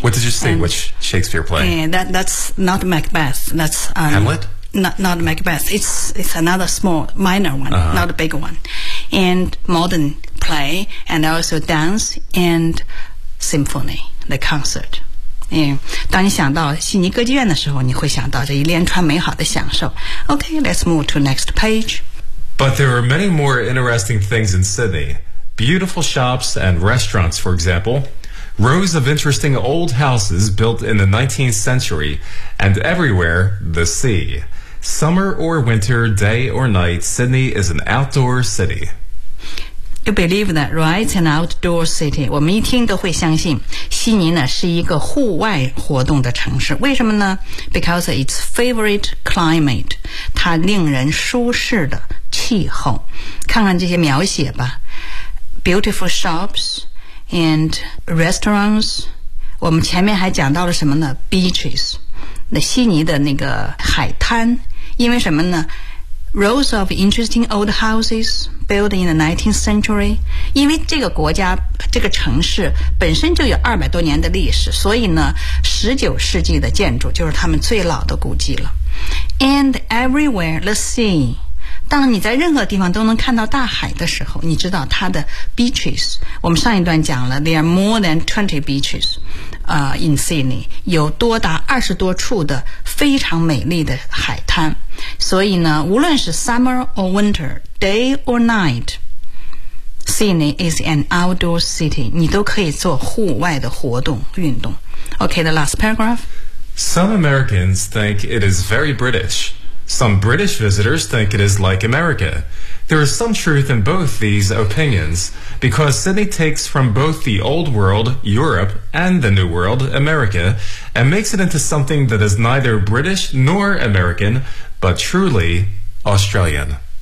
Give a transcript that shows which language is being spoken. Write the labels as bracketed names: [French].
[English] What did you see? Which Shakespeare play? That's not Macbeth. That's Hamlet? Not Macbeth. It's another small, minor one,、not a big one. And modern play, and also dance, and symphony, the concert. Yeah. [Chinese] 当你想到悉尼歌剧院的时候，你会想到这一连串美好的享受。 [English] Okay, let's move to next page. But there are many more interesting things in Sydney. Beautiful shops and restaurants, for example. Rows of interesting old houses built in the 19th century, and everywhere, the sea. Summer or winter, day or night, Sydney is an outdoor city. You believe that, right? An outdoor city. [Chinese] 我们一听都会相信悉尼呢是一个户外活动的城市。为什么呢？ [English] Because its favorite climate. [Chinese] 它令人舒适的气候。看看这些描写吧。 [English] Beautiful shops and restaurants. [Chinese] 我们前面还讲到了什么呢？ Beaches. 那悉尼的那个海滩。因为什么呢？ [English] Rows of interesting old houses built in the 19th century. [Chinese] 因为这个国家这个城市本身就有200多年的历史，所以呢19世纪的建筑就是他们最老的古迹了。 [English] And everywhere the sea. [Chinese] 当你在任何地方都能看到大海的时候，你知道它的 beaches， 我们上一段讲了 [English] There are more than 20 beaches、in Sydney， [Chinese] 有多达20多处的非常美丽的海滩。所以呢，无论是 [English] summer or winter, day or night, Sydney is an outdoor city. [Chinese] 你都可以做户外的活动运动。 [English] Okay, the last paragraph. Some Americans think it is very British. Some British visitors think it is like America. There is some truth in both these opinions, because Sydney takes from both the old world, Europe, and the new world, America, and makes it into something that is neither British nor American,but truly Australian.